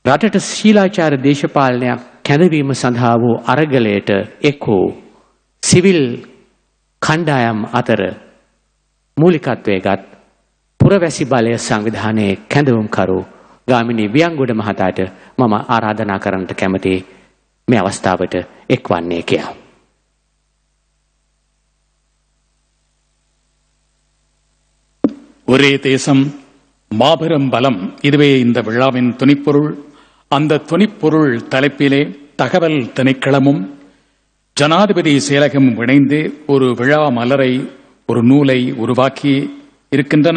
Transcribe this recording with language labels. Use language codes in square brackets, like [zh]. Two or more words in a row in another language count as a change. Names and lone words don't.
[si] රටට ශීලාචාර දේශපාලනයක් කැඳවීම සඳහා වූ අරගලයට එක් වූ සිවිල් කණ්ඩායම් අතර මූලිකත්වයගත් පුරවැසි බලය සංවිධානයේ කැඳවුම්කරු ගාමිණී වියංගොඩ මහතාට මම ආරාධනා කරන්නට කැමති මේ අවස්ථාවට එක්වන්නේ කියලා. [ta] ஒரே தேசம் மாபெரும் பலம் இதுவே இந்த விழாவின் துணிப்பொருள். அந்த துணிப்பொருள் தலைப்பிலே தகவல் திணைக்களமும் ஜனாதிபதி செயலகமும் இணைந்து ஒரு விழா மலரை, ஒரு நூலை உருவாக்கி இருக்கின்றன.